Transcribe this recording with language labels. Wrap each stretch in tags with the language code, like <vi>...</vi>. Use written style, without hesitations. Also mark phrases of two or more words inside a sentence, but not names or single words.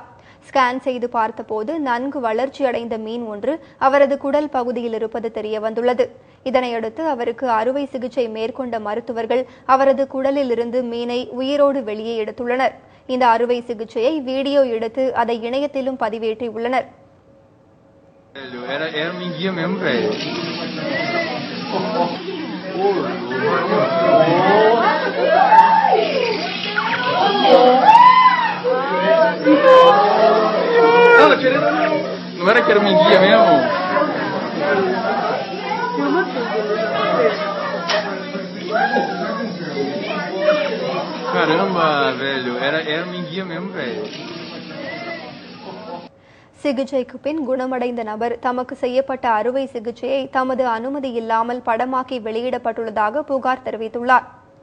<ta>ஸ்கேன் செய்து பார்த்தபோது நன்கு வளர்ச்சியடைந்த மீன் ஒன்று அவரது குடல் பகுதியில் இருப்பது தெரிய வந்துள்ளது. இதனையடுத்து அவருக்கு அறுவை சிகிச்சை மேற்கொண்ட மருத்துவர்கள் அவரது குடலில் இருந்து மீனை உயிரோடு வெளியே எடுத்துள்ளனர். இந்த அறுவை சிகிச்சையை வீடியோ எடுத்து அதை இணையத்திலும் பதிவேற்றியுள்ளனர்.</ta> <pt>Era minguinha mesmo, velho. Não era que era minguinha mesmo? Caramba, velho. Era minguinha mesmo, velho.</pt> <ta>சிகிச்சைக்கு பின் குணமடைந்த நபர் தமக்கு செய்யப்பட்ட அறுவை சிகிச்சையை தமது அனுமதி இல்லாமல் படமாக்கி வெளியிடப்பட்டுள்ளதாக புகார் தெரிவித்துள்ளார்.</ta>